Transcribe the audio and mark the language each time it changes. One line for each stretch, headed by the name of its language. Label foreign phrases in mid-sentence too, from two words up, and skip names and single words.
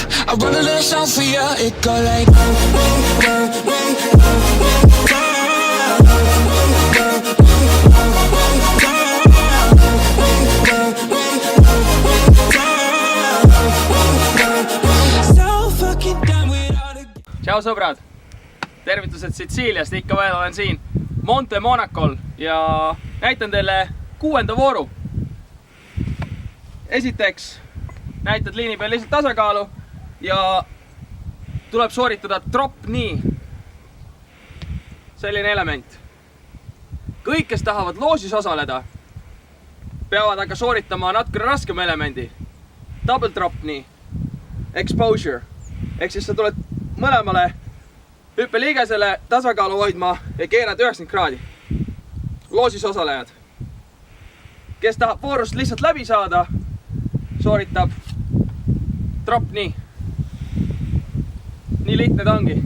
English: I wrote a little song for you, it go like so fucking done with all the...
Estonian: Tšau sõbrad, tervitused Sitsiiliast, ikka veel olen siin Monte Monacol ja näitan teile 6. vooru. Esiteks näitad liini peal lihtsalt tasakaalu ja tuleb sooritada
English: drop knee.
Estonian: Selline element. Kõik, kes tahavad loosis osaleda, peavad aga sooritama natuke raskem elemendi.
English: Double drop knee.
Estonian: Exposure. Ehk siis sa tuled mõlemale hüppeliigesele tasakaalu hoidma ja keerad 90 kraadi. Loosis osalejad. Kes tahab voorust lihtsalt läbi saada, sooritab
English: drop knee.
Estonian: Nii lihtne ta ongi.